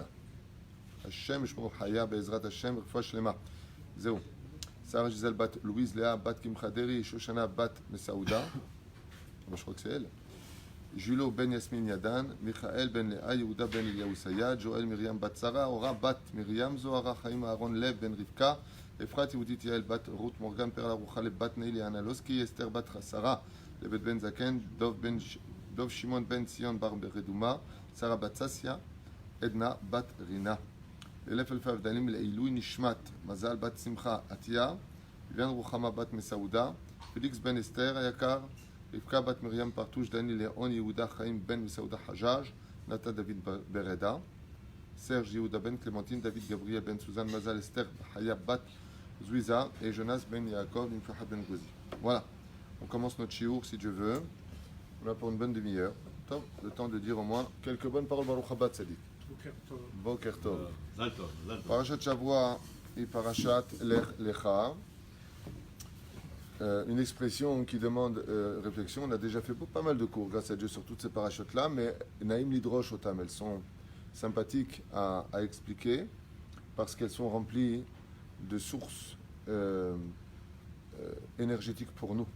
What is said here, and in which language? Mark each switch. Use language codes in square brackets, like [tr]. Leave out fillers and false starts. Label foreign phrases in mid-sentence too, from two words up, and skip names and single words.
[he] השם שמור חיה בעזרת השם רפואה שלמה. [fr] Zéro. Sarah Gisèle Bat Louise Léa Bat Kimchaderi Shoshana Bat Mesaouda. Je crois que c'est elle. Julo Ben Yasmin Yadan. Michael Ben Léa Yehuda Ben Eliyahu Sayad. Joël Myriam Bat Sarah. Ora Bat Myriam Zohara Chaim Aaron Lev Ben Rivka. Efrat Yehudit Yael Bat Ruth Morgan Perla Ruchale Bat Neili Analoski. Esther Bat Sarah Levet Ben Zaken. Dov Shimon Ben Sion Bar Beredouma. Sarah Bat Sassia, Edna Bat Rina. L'élève Elfa Avdalim Leilou Nishmat, Mazal Bat Simcha Atia, Vivian Ruchama Bat Mesaouda, Félix Ben Esther Ayakar, Rivka Bat Miriam Partouche, Dani Léon Yehuda Chaim Ben Mesaouda Hajaj, Nata David Bereda, Serge Yehuda Ben Clémentine, David Gabriel Ben Suzanne, Mazal Esther Haya Bat Zouiza et Jonas Ben Yaakov, Nimfaha Ben Gozi. Voilà, on commence notre chiour si Dieu veut. On a pour une bonne demi-heure. Le temps de dire au moins quelques bonnes paroles. [he] ברוך הבא צדיק. בוקר טוב. פרשת שבוע et פרשת לך לך. [fr] Une expression qui demande réflexion. On a déjà fait pas mal de cours, grâce à Dieu, sur toutes ces parachutes-là, mais [he] נעים לדרוש אותם, [fr] elles sont sympathiques à expliquer parce qu'elles sont remplies de sources énergétiques pour nous.